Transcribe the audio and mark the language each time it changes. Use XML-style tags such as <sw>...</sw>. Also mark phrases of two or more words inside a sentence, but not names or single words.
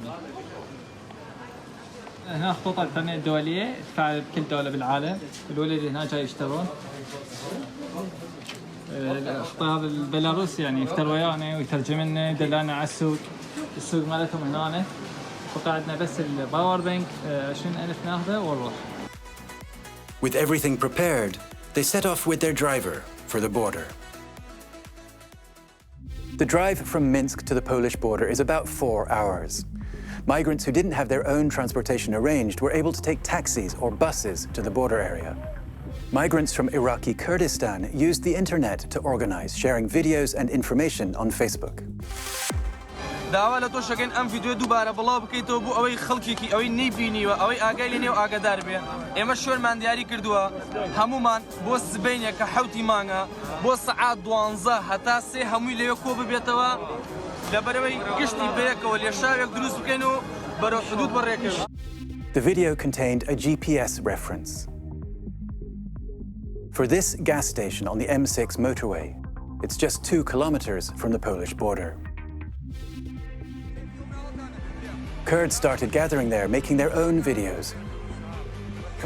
<ar>هنا خطوط الانترنت الدوليه تفعل بكل دوله بالعالم. الولد اللي هنا جاي يشترون. هذا البيلاروس يعني يفتر ويانا ويترجم لنا يدلنا على السوق مالتهم هنا. فقعدنا بس</ar> <en>power bank</en> <ar>20,000 ناخذه ونروح.</ar> <en>With everything prepared, they set off with their driver for the border. The drive from Minsk to the Polish border is about 4 hours. Migrants who didn't have their own transportation arranged were able to take taxis or buses to the border area. Migrants from Iraqi Kurdistan used the internet to organize, sharing videos and information on Facebook.</en> <ckb>داوا لە تۆشەکەن ئەم ڤیدیۆ دووبارە بڵاو بکەیتەوە بۆ ئەوەی خەڵکێکی ئەوەی نەیبینیوە ئەوەی ئاگای لێ نێ و ئاگادار بێ. ئێمە شوێنمان دیاری کردووە هەمومان بۆ سبەینێک کە 7 مانگە بۆ سەعات 12 هەتا 3 هەمووی لەوێ کۆ ببێتەوە لەبەرەوەی گشتی بەیەکەوە لێشاوێک دروست بکەین و بەرەو حدود بەڕێکەوە.</ckb> <en>The video contained a GPS reference. For this gas station on the M6 motorway, it's just 2 kilometers from the Polish border. Kurds started gathering there, making their own videos.</en>